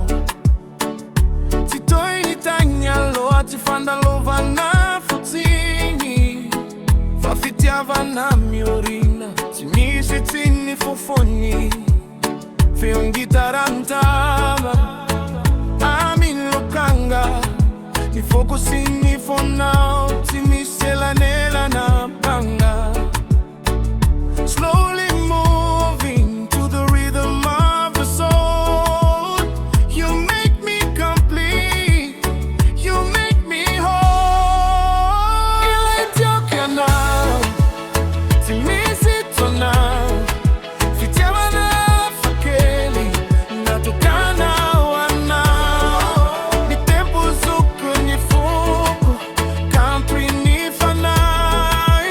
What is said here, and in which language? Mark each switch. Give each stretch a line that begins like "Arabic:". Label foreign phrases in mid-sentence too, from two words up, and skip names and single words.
Malagasy: Tsy toy ny tagny aloha tsy fandalovana fotsiny, fa fitiavana miorina tsy misy tsiny fofony. Feon-gitara ntama amin'ny lokanga, ny foko sy ny fonao tsy misy elanelana banga.
English: Slowly moving to the rhythm of the soul, you make me complete, you make me whole.
Malagasy: Ilay Tiako tsy misy tonao, fitiavana fakely natokana hoanao. Ny tempo zouk ny foko, country ny fanahy.